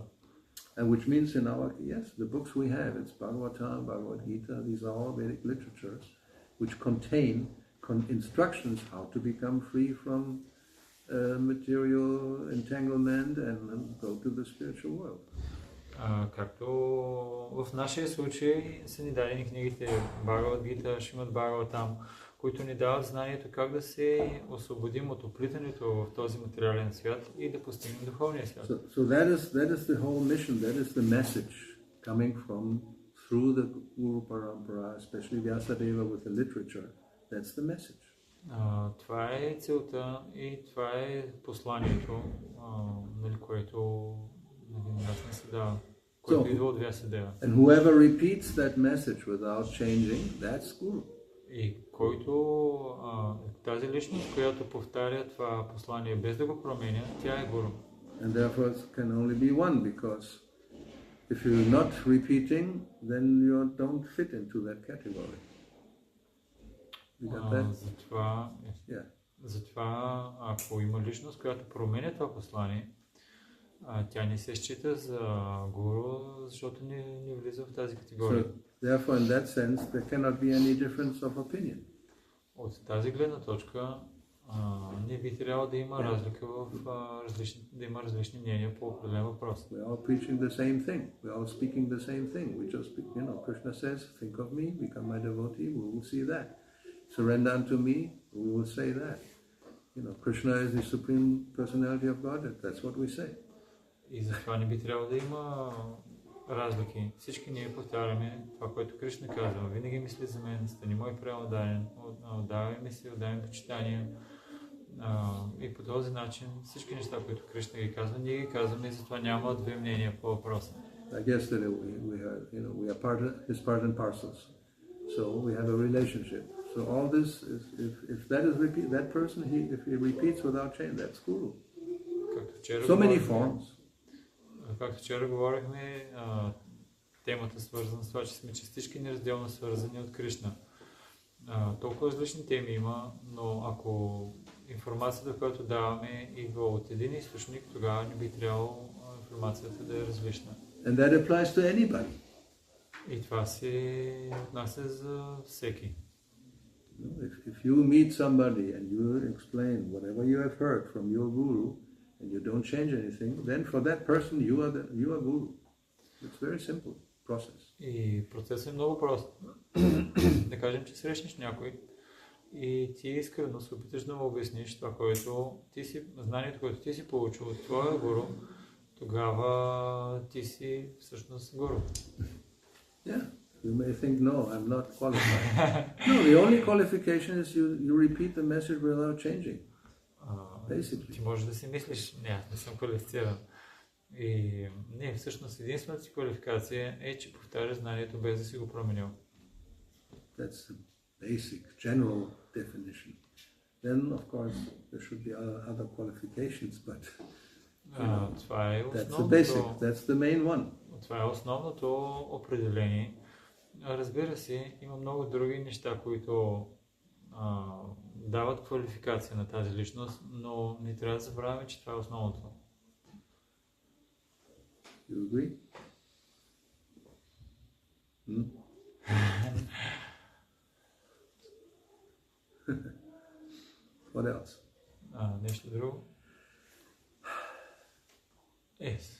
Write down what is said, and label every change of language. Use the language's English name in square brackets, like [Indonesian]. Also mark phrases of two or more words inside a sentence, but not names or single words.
[English] And which means in our, yes, the books we have, it's Bhagavatam, Bhagavad Gita, these are all Vedic literatures, which contain instructions how to become free from material entanglement and go to the spiritual world. [Bulgarian] Както в нашия случай са ни дадени книгите Бхагавад Гита, Шримад Бхагаватам, които ни дават знанието как да се освободим от оплитането в този материален свят и да постигнем духовния свят. [English] So that is the whole mission, that is the message coming through the Guru Parampara, especially Vyasadeva with the literature. That's the message. [Bulgarian] Това е целта и това е посланието, което нас не се дава, което идва от Вясадева. [English] And whoever repeats that message without changing, that's Guru. [Bulgarian] И който тази личност, която повтаря това послание без да го променя, тя е Гуру. [English] And therefore it can only be one, because if you're not repeating, then you don't fit into that category. You got that? [Bulgarian] Затова, ако има личност, която променя това послание, тя не се счита за гуру, защото не влиза в тази категория. [English] So, therefore, in that sense, there cannot be any difference of opinion. [Bulgarian] От тази гледна точка не би трябвало да има разлика да има различни мнения по определен въпрос. [English] We're all preaching the same thing. We're all speaking the same thing. We just speak, Krishna says, think of me, become my devotee, we will see that. Surrender unto me, we will say that. Krishna is the supreme personality of God, that's what we say. [Bulgarian] И затова не би трябвало да има разлики. Всички ние повтаряме това, което Кришна казва. Винаги мисли за мен, стани мой преотдаден, отдавай ми се, отдавай ми почитание. И по този начин всички неща, които Кришна ги казва, ние ги казваме и затова няма две мнения по въпроса. [English] Like yesterday, we are his part and parcels. So we have a relationship. So all this is, if that is that person, if he repeats without change, that's guru. So many forms. [Bulgarian] Както вчера говорихме, темата свързана с това, че сме частички неразделно свързани от Кришна. Толкова различни теми има, но ако информацията, която даваме, идва от един източник, тогава не би трябвало информацията да е различна. [English] And that applies to anybody. [Bulgarian] И това се отнася за всеки. [English] If you meet somebody and you explain whatever you have heard from your guru and you don't change anything, then for that person you are guru. It's very simple process. [Bulgarian] И процесът е много прост. Да кажем, че срещнеш някой и ти искрено се опиташ да му обясниш това, което ти си, знанието, което ти си получил от твоя гуру, тогава ти си всъщност гуру. [English] Yeah, you may think, no, I'm not qualified. No, the only qualification is you repeat the message without changing. Basically. [Bulgarian] Ти можеш да си мислиш, не съм квалифициран. И не, всъщност единствената си квалификация е, че повтаряш знанието без да си го променил. [English] That's the basic, general definition. Then, of course, there should be other qualifications, but [Bulgarian] това е [English] that's the basic, that's the main one. [Bulgarian] Това е основното определение. Разбира се, има много други неща, които дават квалификация на тази личност, но не трябва да забравяме, че това е основното. [English] You agree? What else? [Bulgarian] Нещо друго? [English] Yes.